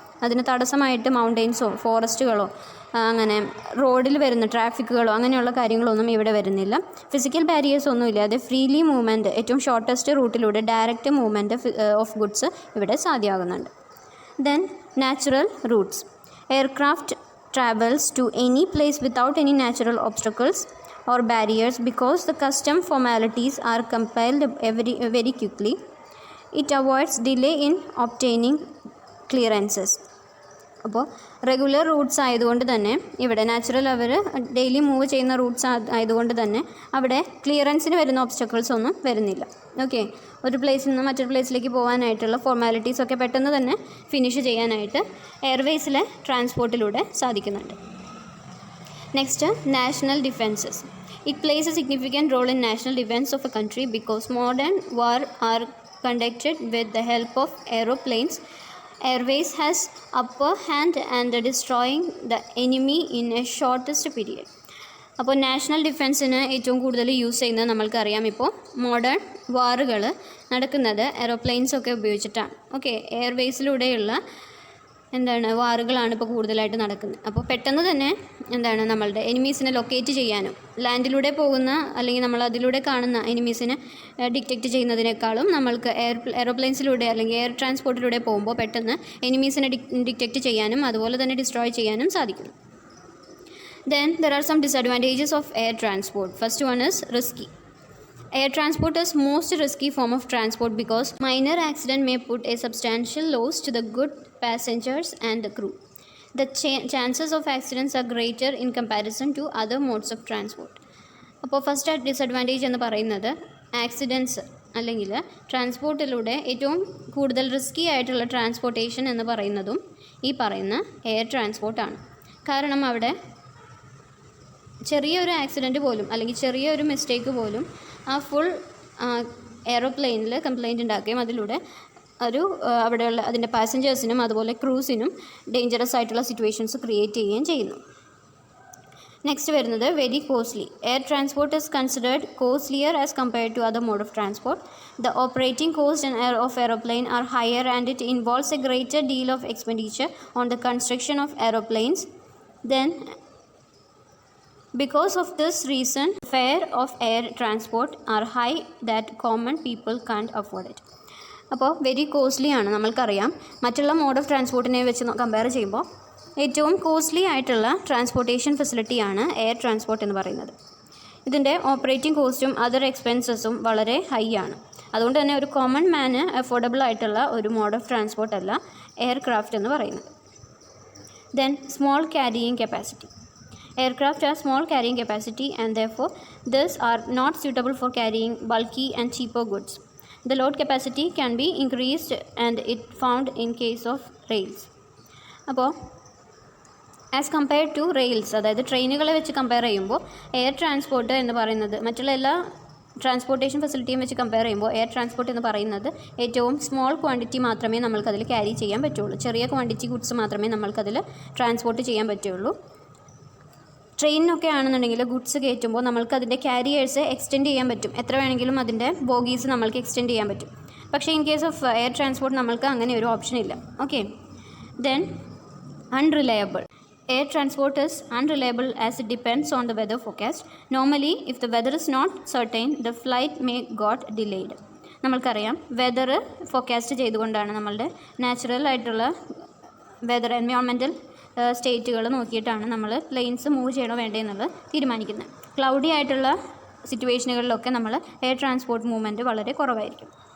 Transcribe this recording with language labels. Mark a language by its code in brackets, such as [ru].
[ml] അതിന് തടസ്സമായിട്ട് മൗണ്ടെയ്ൻസോ ഫോറസ്റ്റുകളോ അങ്ങനെ റോഡിൽ വരുന്ന ട്രാഫിക്കുകളോ അങ്ങനെയുള്ള കാര്യങ്ങളൊന്നും ഇവിടെ വരുന്നില്ല. ഫിസിക്കൽ ബാരിയേഴ്സ് ഒന്നുമില്ല. അത് [en] freely movement, [ml] ഏറ്റവും shortest റൂട്ടിലൂടെ [en] direct movement of goods [ml] ഇവിടെ സാധ്യമാകുന്നുണ്ട്. Then [en] Natural routes. Aircraft travels to any place without any natural obstacles or barriers because the custom formalities are compiled very quickly. It avoids delay in obtaining clearances. [ml] അപ്പോൾ regular Roots ആയതുകൊണ്ട് തന്നെ ഇവിടെ natural അവർ daily move ചെയ്യുന്ന Roots ആയതുകൊണ്ട് തന്നെ അവിടെ ക്ലിയറൻസിന് വരുന്ന obstacles ഒന്നും വരുന്നില്ല. ഓക്കെ, ഒരു പ്ലേസിൽ നിന്ന് മറ്റൊരു പ്ലേസിലേക്ക് പോകാനായിട്ടുള്ള ഫോർമാലിറ്റീസൊക്കെ പെട്ടെന്ന് തന്നെ ഫിനിഷ് ചെയ്യാനായിട്ട് എയർവേസിലെ ട്രാൻസ്പോർട്ടിലൂടെ സാധിക്കുന്നുണ്ട്. [en] Next, national defences. It plays a significant role in national defence of a country because modern war are conducted with the help of aeroplanes. Airways has upper hand and destroying the enemy in a shortest period. [ml] അപ്പോൾ national ഡിഫെൻസിന് ഏറ്റവും കൂടുതൽ use ചെയ്യുന്നത് നമ്മൾക്കറിയാം. ഇപ്പോൾ modern വാറുകൾ നടക്കുന്നത് എയറോപ്ലെയിൻസൊക്കെ ഉപയോഗിച്ചിട്ടാണ്. Okay, എയർവേസിലൂടെയുള്ള വാറുകളാണ് ഇപ്പോൾ കൂടുതലായിട്ട് നടക്കുന്നത്. അപ്പോൾ പെട്ടെന്ന് തന്നെ നമ്മളുടെ എനിമീസിനെ ലൊക്കേറ്റ് ചെയ്യാനും ലാൻഡിലൂടെ പോകുന്ന അല്ലെങ്കിൽ നമ്മൾ അതിലൂടെ കാണുന്ന എനിമീസിനെ ഡിറ്റക്റ്റ് ചെയ്യുന്നതിനേക്കാളും നമ്മൾക്ക് എയറോപ്ലെയിൻസിലൂടെ അല്ലെങ്കിൽ എയർ ട്രാൻസ്പോർട്ടിലൂടെ പോകുമ്പോൾ പെട്ടെന്ന് എനിമീസിനെ ഡിറ്റക്റ്റ് ചെയ്യാനും അതുപോലെ തന്നെ ഡിസ്ട്രോയ് ചെയ്യാനും സാധിക്കും. [en] Then there are some disadvantages of air transport. First one is risky. Air transport is most risky form of transport because minor accident may put a substantial loss to the good passengers and the crew. The chances of accidents are greater in comparison to other modes of transport. [ml] അപ്പോൾ first disadvantage എന്ന് പറയുന്നത് accidents അല്ലെങ്കിൽ ട്രാൻസ്പോർട്ടിലൂടെ ഏറ്റവും കൂടുതൽ risky ആയിട്ടുള്ള transportation എന്ന് പറയുന്നതും ഈ പറയുന്ന എയർ ട്രാൻസ്പോർട്ടാണ്. കാരണം അവിടെ ചെറിയൊരു ആക്സിഡൻറ്റ് പോലും അല്ലെങ്കിൽ ചെറിയൊരു മിസ്റ്റേക്ക് പോലും ആ ഫുൾ എയറോപ്ലെയിനിൽ കംപ്ലൈൻറ്റ് ഉണ്ടാക്കുകയും അതിലൂടെ അവിടെയുള്ള അതിൻ്റെ പാസഞ്ചേഴ്സിനും അതുപോലെ ക്രൂസിനും ഡേഞ്ചറസ് ആയിട്ടുള്ള സിറ്റുവേഷൻസ് ക്രിയേറ്റ് ചെയ്യുകയും ചെയ്യുന്നു. [en] next [ml] വരുന്നത് [en] Very costly. Air transport is considered costlier as compared to other mode of transport. The operating cost of aeroplane are higher and it involves a greater deal of expenditure on the construction of aeroplanes. Then because of this reason, fare of air transport are high that common people can't afford it. [ml] അപ്പോൾ very costly ആണ്. നമ്മൾക്കറിയാം മറ്റുള്ള mode of ട്രാൻസ്പോർട്ടിനെ വെച്ച് compare ചെയ്യുമ്പോൾ ഏറ്റവും costly ആയിട്ടുള്ള transportation ഫെസിലിറ്റിയാണ് air transport എന്ന് പറയുന്നത്. ഇതിൻ്റെ ഓപ്പറേറ്റിംഗ് കോസ്റ്റും അതർ എക്സ്പെൻസസും വളരെ ഹൈ ആണ്. അതുകൊണ്ട് തന്നെ ഒരു കോമൺ മാന് അഫോർഡബിൾ ആയിട്ടുള്ള ഒരു മോഡ് ഓഫ് ട്രാൻസ്പോർട്ട് അല്ല എയർക്രാഫ്റ്റ് എന്ന് പറയുന്നത്. [en] Then small carrying capacity. Aircraft have small carrying capacity and therefore these are not suitable for carrying bulky and cheaper goods. The load capacity can be increased and it found in case of rails. [ml] അപ്പോൾ as compared to rails, അതായത് ട്രെയിനുകളെ വെച്ച് compare ചെയ്യുമ്പോൾ air transport എന്ന് പറയുന്നത് മറ്റുള്ള എല്ലാ transportation ഫെസിലിറ്റിയും വെച്ച് compare ചെയ്യുമ്പോൾ എയർ ട്രാൻസ്പോർട്ട് എന്ന് പറയുന്നത് ഏറ്റവും സ്മോൾ ക്വാണ്ടിറ്റി മാത്രമേ നമ്മൾക്കതിൽ ക്യാരി ചെയ്യാൻ പറ്റുള്ളൂ. ചെറിയ ക്വാണ്ടിറ്റി ഗുഡ്സ് മാത്രമേ നമ്മൾക്കതിൽ ട്രാൻസ്പോർട്ട് ചെയ്യാൻ പറ്റുള്ളൂ. ട്രെയിനിനൊക്കെ ആണെന്നുണ്ടെങ്കിൽ ഗുഡ്സ് കയറ്റുമ്പോൾ നമ്മൾക്ക് അതിൻ്റെ ക്യാരിയേഴ്സ് എക്സ്റ്റെൻഡ് ചെയ്യാൻ പറ്റും. എത്ര വേണമെങ്കിലും അതിൻ്റെ ബോഗീസ് നമ്മൾക്ക് എക്സ്റ്റെൻഡ് ചെയ്യാൻ പറ്റും. പക്ഷേ [en] in case of air transport [ml] നമ്മൾക്ക് അങ്ങനെ ഒരു ഓപ്ഷൻ ഇല്ല. [en] Okay, then unreliable. Air transport is unreliable as it depends on the weather forecast. Normally, if the weather is not certain, the flight may got delayed. [ml] നമ്മൾക്കറിയാം weather forecast ചെയ്തുകൊണ്ടാണ് നമ്മളുടെ natural ആയിട്ടുള്ള weather environmental സ്റ്റേറ്റുകൾ നോക്കിയിട്ടാണ് നമ്മൾ planes move ചെയ്യണോ വേണ്ടേ എന്നുള്ളത് തീരുമാനിക്കുന്നത്. ക്ലൗഡി ആയിട്ടുള്ള സിറ്റുവേഷനുകളിലൊക്കെ നമ്മൾ എയർ ട്രാൻസ്പോർട്ട് മൂവ്മെൻറ്റ് വളരെ കുറവായിരിക്കും.